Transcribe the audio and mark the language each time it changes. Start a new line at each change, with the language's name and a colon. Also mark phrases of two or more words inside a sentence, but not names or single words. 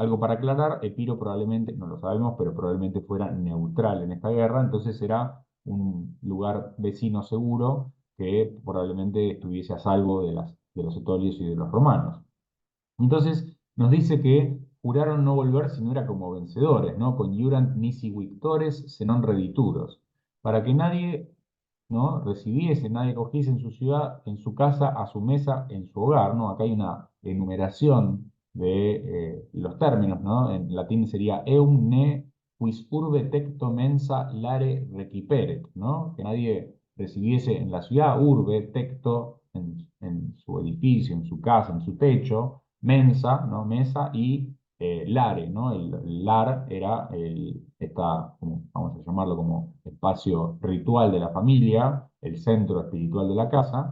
Spanish: Algo para aclarar, Epiro probablemente, no lo sabemos, pero probablemente fuera neutral en esta guerra, entonces era un lugar vecino seguro que probablemente estuviese a salvo de los etolios y de los romanos. Entonces nos dice que juraron no volver si no era como vencedores, ¿no?
Latin: Conjurant nisi victores, se non redituros,
Spanish: para que nadie, ¿no? Recibiese, nadie cogiese en su ciudad, en su casa, a su mesa, en su hogar, ¿no? Acá hay una enumeración de los términos, ¿no? En latín sería
Latin: eum ne quis urbe tecto mensa lare reciperet,
Spanish: ¿no? Que nadie recibiese en la ciudad,
Latin: urbe, tecto,
Spanish: en su edificio, en su casa, en su techo, mensa, ¿no? Mesa y lare, ¿no? El lar era vamos a llamarlo como espacio ritual de la familia, el centro espiritual de la casa.